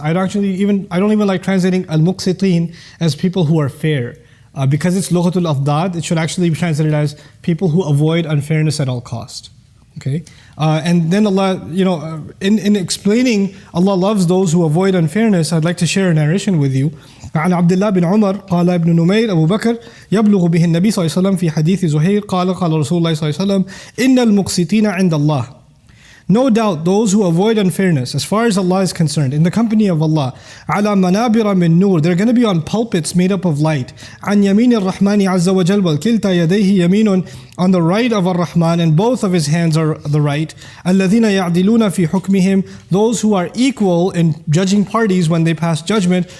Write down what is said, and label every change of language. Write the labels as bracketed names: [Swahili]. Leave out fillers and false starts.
[English] I don't even like translating al-muqsitin as people who are fair. Because it's lughatul afdad, it should actually be translated as people who avoid unfairness at all cost. Okay, and then Allah, in explaining Allah loves those who avoid unfairness, I'd like to share a narration with you. [Arabic] عن عبد الله بن عمر قال ابن نمير أبو بكر يبلغ به النبي صلى الله عليه وسلم في حديث زهير قال رسول الله صلى الله عليه وسلم إن المقسطين عند الله. [English] No doubt those who avoid unfairness, as far as Allah is concerned, in the company of Allah, [Arabic] على منابر من نور, [English] they're going to be on pulpits made up of light. [Arabic] عن يمين الرحمن عز وجل وكلتا يديه يمين, [English] on the right of Ar-Rahman and both of his hands are the right. [Arabic] الذين يعدلون في حكمهم, [English] those who are equal in judging parties when they pass judgment.